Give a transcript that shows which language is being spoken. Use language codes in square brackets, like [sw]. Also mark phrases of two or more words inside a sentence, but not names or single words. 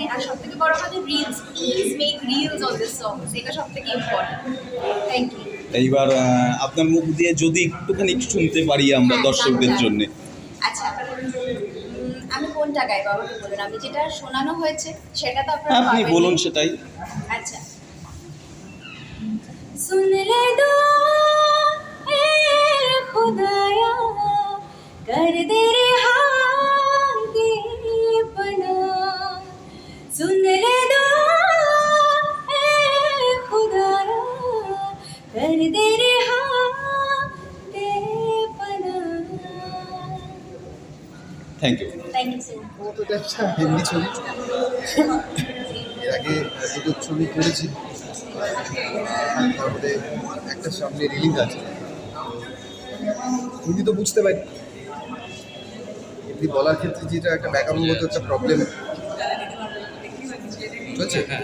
[bn] আর সব থেকে বড় কথা, রিলস, [en] please make reels on this song, [bn] এটা সব থেকে ইম্পর্টেন্ট। [en] thank you. [bn] এইবার আপনার মুখ দিয়ে যদি একটুখানি শুনতে পারি আমরা দর্শকদের জন্য। আচ্ছা, আমি কোনটা গাইবো আমাকে বলুন, আমি যেটা শোনানো হয়েছে সেটা তো আপনারা আপনি পাবেনই। বলুন সেটাই। আচ্ছা, [hi] सुन ले दो ए खुदाया, कर दे रिहाई दे पना। सुन ले दो ए खुदाया, कर दे रिहाई दे पना। [en] thank you. thank you so much. [bn] ও তো একটা হিন্দি ছবি, এর আগে দুটো ছবি করেছি, তার মধ্যে একটা সামনে রিলিজ আছে। হিন্দি তো বুঝতে পারি, হিন্দি বলার ক্ষেত্রে যেটা একটা ব্যাকরণগত একটা প্রবলেম বুঝছে।